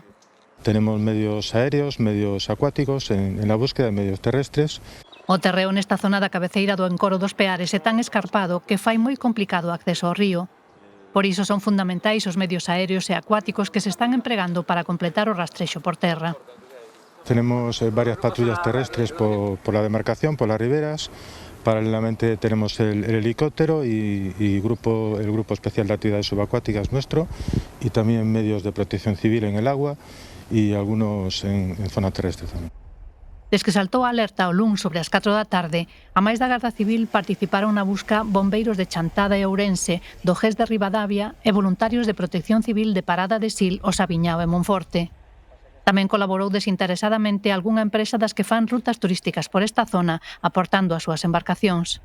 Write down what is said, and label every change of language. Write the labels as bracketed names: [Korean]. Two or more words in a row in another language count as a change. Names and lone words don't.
[Spanish] Tenemos medios aéreos, medios acuáticos en la búsqueda de medios terrestres. [Galician] O terreo nesta zona da cabeceira do encoro dos Peares é tan escarpado que fai moi complicado o acceso ao río. Por iso son fundamentais os medios aéreos e acuáticos que se están empregando para completar o rastrexo por terra. [Spanish] Tenemos varias patrullas terrestres por la demarcación, por las riberas. Paralelamente tenemos el helicóptero y el Grupo Especial de Actividades Subacuáticas nuestro, y también medios de protección civil en el agua y algunos en zona terrestre también. [Galician] Des que saltou a alerta o luns sobre as 4 da tarde, a máis da Garda Civil participaron na busca bombeiros de Chantada e Ourense, do GES de Ribadavia e voluntarios de Protección Civil de Parada de Sil, o Sabiñao e Monforte. Tamén colaborou desinteresadamente algunha empresa das que fan rutas turísticas por esta zona, aportando as súas embarcacións.